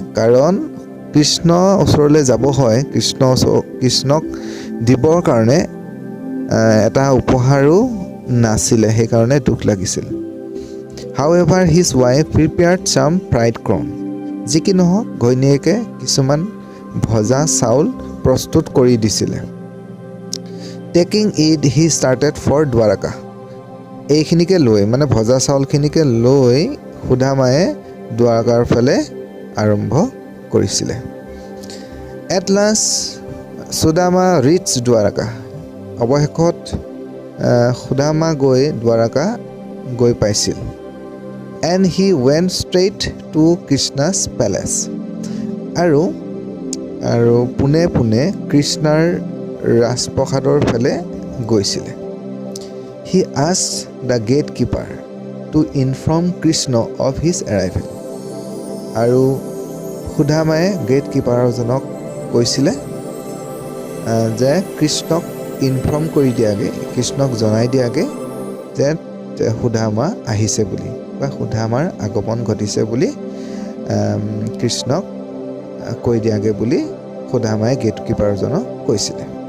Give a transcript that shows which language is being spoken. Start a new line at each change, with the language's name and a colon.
Assamese: কাৰণ কৃষ্ণ ওচৰলৈ যাব হয়, কৃষ্ণক দিবৰ কাৰণে এটা উপহাৰো নাছিলে, সেইকাৰণে দুখ লাগিছিল।
English: However, his wife prepared some fried corn.
Assamese: যি কি নহওক ঘৈণীয়েকে কিছুমান ভজা চাউল প্ৰস্তুত কৰি দিছিলে।
English: Taking it, he started for Dwarka.
Assamese: এইখিনিকে লৈ মানে ভজা চাউলখিনিকে লৈ সুদামায়ে দ্বাৰকাৰ ফালে আৰম্ভ কৰিছিলে।
English: At last Sudama reach Dwarka.
Assamese: অৱশেষত সুদামা দ্বাৰকা গৈ পাইছিল।
English: And he went straight to Krishna's palace.
Assamese: আৰু পোনে পোনে কৃষ্ণাৰ ৰাজপ্ৰসাদৰ ফালে গৈছিলে।
English: He asked the gatekeeper to inform Krishna of his arrival. আৰু
Assamese: সুদামায়ে গেট কিপাৰজনক কৈছিলে যে কৃষ্ণক ইনফৰ্ম কৰি দিয়াগে, কৃষ্ণক জনাই দিয়াগে যে সুদামা আহিছে বুলি বা সুদামাৰ আগমন ঘটিছে বুলি কৃষ্ণক কৈ দিয়াগে বুলি সুদামায়ে গেট কিপাৰজনক কৈছিলে।